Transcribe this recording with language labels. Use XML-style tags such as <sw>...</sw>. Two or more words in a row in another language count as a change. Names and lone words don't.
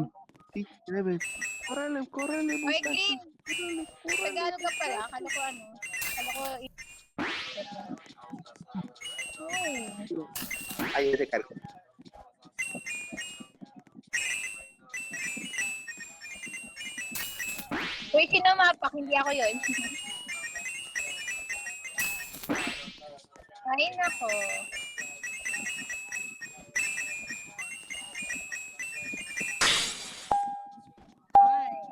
<es>6, 7. Córrele,</es> <tl>Ay,</tl> <es>muchachos.</es> <tl>Green. Tagalog ka pala. Akala ko ano.</tl> <es>Ahí se cargó.</es> <tl>Uy, kinamapak. Hindi ako yun. Ay, nako. Ay.</tl>